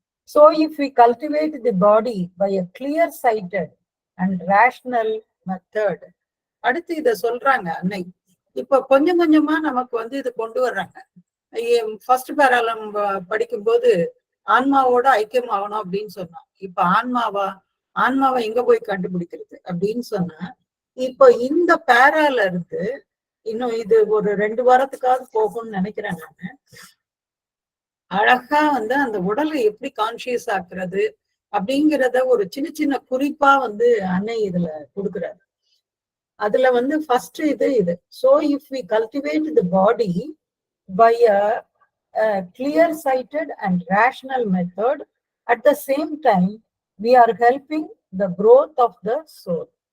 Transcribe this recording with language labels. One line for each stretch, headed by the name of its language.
English: So if we cultivate the body by a clear-sighted and rational method,
Tamil: அடுத்து இத சொல்றாங்க அன்னை. இப்ப கொஞ்சம் கொஞ்சமா நமக்கு வந்து இது கொண்டு வர்றாங்க. ஃபர்ஸ்ட் பேராலம் படிக்கும்போது ஆன்மாவோட ஐக்கியம் ஆகணும் அப்படின்னு சொன்னோம். இப்ப ஆன்மாவை எங்க போய் கண்டுபிடிக்கிறது அப்படின்னு சொன்னா, இப்போ இந்த பேரால இருந்து இன்னும் இது ஒரு 2 வாரத்துக்காவது போகும்னு நினைக்கிறேன் நானு. அழகா வந்து அந்த உடலை எப்படி கான்சியஸ் ஆக்குறது அப்படிங்கிறத ஒரு சின்ன சின்ன குறிப்பா வந்து அன்னை இதுல கொடுக்குறாரு. அதுல வந்து ஃபர்ஸ்ட் இது
English: so if we cultivate the body by a clear sighted and rational method, at the same time we are helping the growth of the soul.